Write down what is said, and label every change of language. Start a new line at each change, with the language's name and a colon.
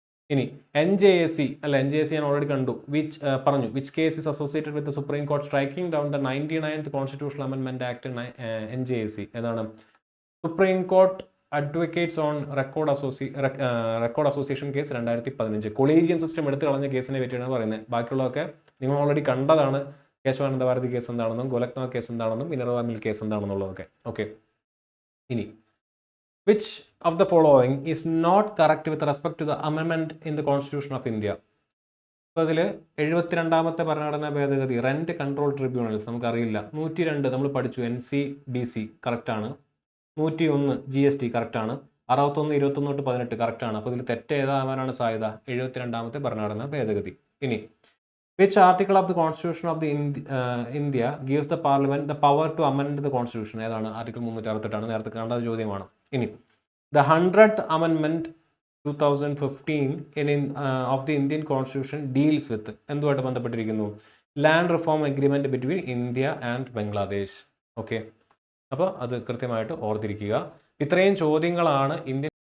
Malayalam: ഇനി NJAC ഞാൻ already കണ്ടു. പറഞ്ഞു
English: Which case is associated with supreme court striking down the 99th constitutional amendment act NJAC? ഏതാണ്? Supreme court advocates on record association case 2015.
Malayalam: Collegium system എടുത്തു കളഞ്ഞ കേസിനെ പറ്റിയാണ് പറയുന്നത്. ബാക്കിയുള്ളതൊക്കെ നിങ്ങൾ ഓൾറെഡി കണ്ടതാണ്. കേശവാനന്ദ ഭാരതി കേസ് എന്താണെന്നും ഗോലക്നാഥ് കേസ് എന്താണെന്നും മിനർവ മിൽ കേസ് എന്താണെന്നുള്ളതൊക്കെ. ഓക്കെ.
English: ഇനി which of the following is not correct with respect to the amendment in the Constitution of India?
Malayalam: അപ്പോൾ അതിൽ 72ാമത്തെ ഭരണഘടനാ ഭേദഗതി റെന്റ് കൺട്രോൾ ട്രിബ്യൂണൽസ് നമുക്കറിയില്ല. 102 നമ്മൾ പഠിച്ചു, NC/BC കറക്റ്റാണ്. 101 GST കറക്റ്റാണ്. 61, 21 തൊട്ട് 18 കറക്റ്റാണ്. അപ്പോൾ ഇതിൽ തെറ്റ് ഏതാവാനാണ് സാധ്യത? 72ാമത്തെ ഭരണഘടനാ ഭേദഗതി.
English: ഇനി which article of the Constitution of the India gives the Parliament the power to amend the Constitution? ഏതാണ്?
Malayalam: ആർട്ടിക്കിൾ 368 നേരത്തെ കണ്ട ചോദ്യമാണ്.
English: ഇനി the 100th Amendment 2015 of the Indian Constitution deals with
Malayalam: എന്തുമായിട്ട് ബന്ധപ്പെട്ടിരിക്കുന്നു?
English: Land reform agreement between India and Bangladesh.
Malayalam: Okay. അപ്പോൾ അത് കൃത്യമായിട്ട് ഓർത്തിരിക്കുക. ഇത്രയും ചോദ്യങ്ങളാണ് ഇന്ത്യൻ